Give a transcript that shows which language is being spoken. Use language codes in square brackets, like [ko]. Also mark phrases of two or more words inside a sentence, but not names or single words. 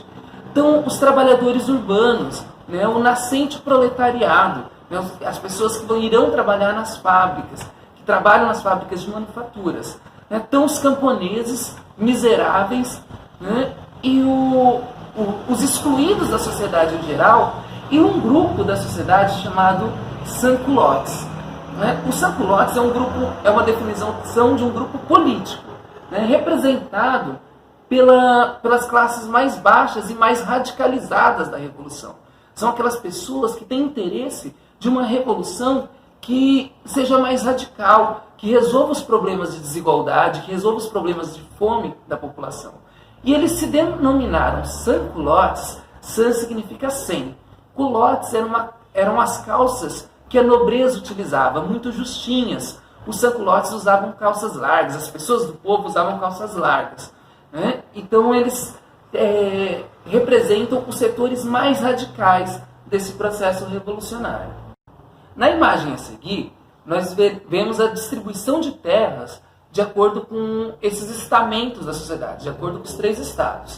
[pt] Então, os trabalhadores urbanos, né, o nascente proletariado, né, as pessoas que irão trabalhar nas fábricas, que trabalham nas fábricas de manufaturas. Né, então, os camponeses miseráveis, né, e os excluídos da sociedade em geral, e um grupo da sociedade chamado sans-culottes. Né? Os sans-culottes é uma definição de um grupo político, né, representado pelas classes mais baixas e mais radicalizadas da Revolução. São aquelas pessoas que têm interesse de uma revolução que seja mais radical, que resolva os problemas de desigualdade, que resolva os problemas de fome da população. E eles se denominaram sans-culottes. Sans significa sem. Culottes eram as calças que a nobreza utilizava, muito justinhas. Os sans-culottes usavam calças largas, as pessoas do povo usavam calças largas. Né? Então eles representam os setores mais radicais desse processo revolucionário. Na imagem a seguir, nós vemos a distribuição de terras de acordo com esses estamentos da sociedade, de acordo com os 3 estados.